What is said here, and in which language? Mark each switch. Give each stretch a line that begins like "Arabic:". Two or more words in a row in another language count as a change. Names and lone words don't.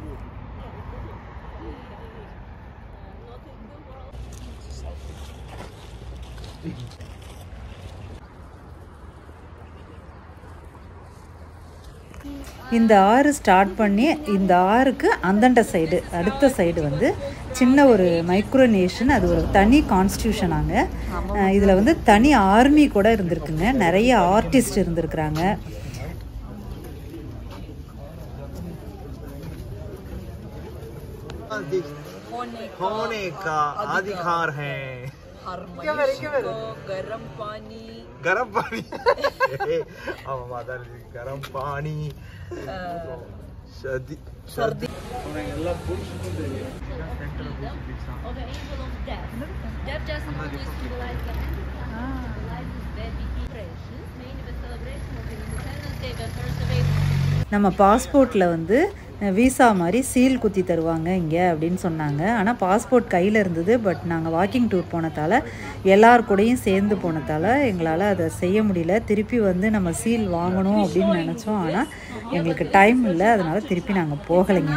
Tamil: இந்த ஆறு ஸ்டார்ட் பண்ணி இந்த ஆறுக்கு அந்தண்ட சைடு அடுத்த சைடு வந்து சின்ன ஒரு மைக்ரோனேஷன், அது ஒரு தனி கான்ஸ்டியூஷனாங்க. இதில் வந்து தனி ஆர்மி கூட இருந்திருக்குங்க, நிறைய ஆர்டிஸ்ட் இருந்திருக்கிறாங்க.
Hindi: होने का अधिकार है। क्या मेरे गरम पानी गरम पानी गरम पानी सर्दी सर्दी
English: of the angel of death. Death just simply symbolizes the end of time. Life is very precious. Mainly the celebration of Independence Day, the 1st of April.
Tamil: நம்ம பாஸ்போர்ட்டில் வந்து விசா மாதிரி சீல் குத்தி தருவாங்க இங்கே அப்படின்னு சொன்னாங்க. ஆனால் பாஸ்போர்ட் கையில் இருந்தது. பட் நாங்கள்
English: walking tour
Tamil: போனதால் எல்லார் கூடயும் சேர்ந்து போனதால் எங்களால் அதை செய்ய முடியல. திருப்பி வந்து நம்ம சீல் வாங்கணும் அப்படின்னு நினச்சோம், ஆனால் எங்களுக்கு டைம் இல்லை, அதனால் திருப்பி நாங்கள் போகலைங்க.